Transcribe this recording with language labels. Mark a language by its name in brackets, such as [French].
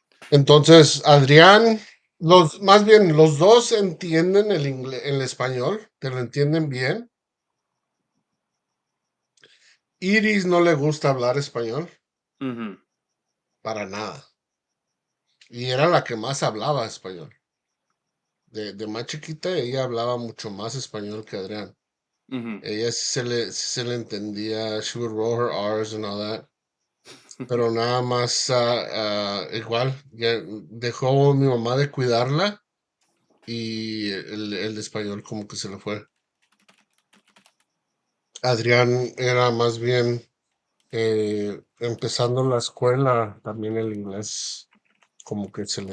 [Spanish] Entonces, Adrián, más bien, los dos entienden el inglés, el español, te lo entienden bien. Iris no le gusta hablar español, Mm-hmm. para nada. Y era la que más hablaba español. De más chiquita, ella hablaba mucho más español que Adrián. Mm-hmm. Ella sí se le entendía, [English] she would roll her R's and all that. [Spanish] Pero nada más, igual, ya dejó mi mamá de cuidarla y el español como que se le fue. Adrián era más bien empezando la escuela, también el inglés como que